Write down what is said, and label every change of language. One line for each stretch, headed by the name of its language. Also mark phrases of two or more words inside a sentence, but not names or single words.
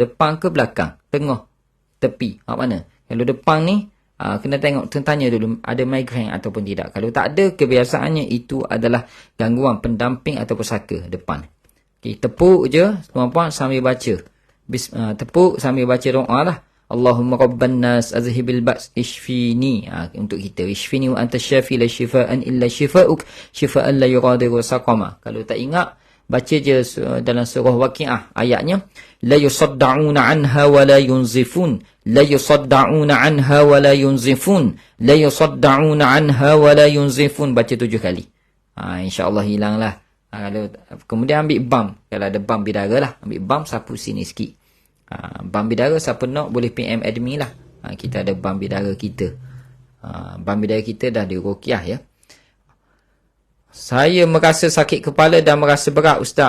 Malay: Depan ke belakang? Tengah? Tepi? Mana? Kalau depan ni, kena tengok, tanya dulu ada migraine ataupun tidak. Kalau tak ada, kebiasaannya itu adalah gangguan pendamping atau pesaka depan. Okay, tepuk je tuan-puan sambil baca. Tepuk sambil baca doa lah.
Arabic: اللهم رب الناس أذهب البأس اشفني.
Malay: Untuk kita
Arabic: اشفني وأنت الشافي لا شفاء إلا شفاؤك شفاء لا يغادر سقما.
Malay: Kalau tak ingat, baca je dalam surah Waqiah ayatnya,
Arabic: لا يصدعون عنها ولا ينزفون لا يصدعون عنها ولا ينزفون لا يصدعون عنها ولا ينزفون.
Malay: Baca 7 kali. InsyaAllah hilang lah. Kemudian ambil bam. Kalau ada bam bidara lah. Ambil bam, sapu sini sikit. Bam bidara, siapa nak boleh PM admin lah. Kita ada bam bidara kita. Bam bidara kita dah diruqyah ya. Saya merasa sakit kepala dan merasa berat, Ustaz.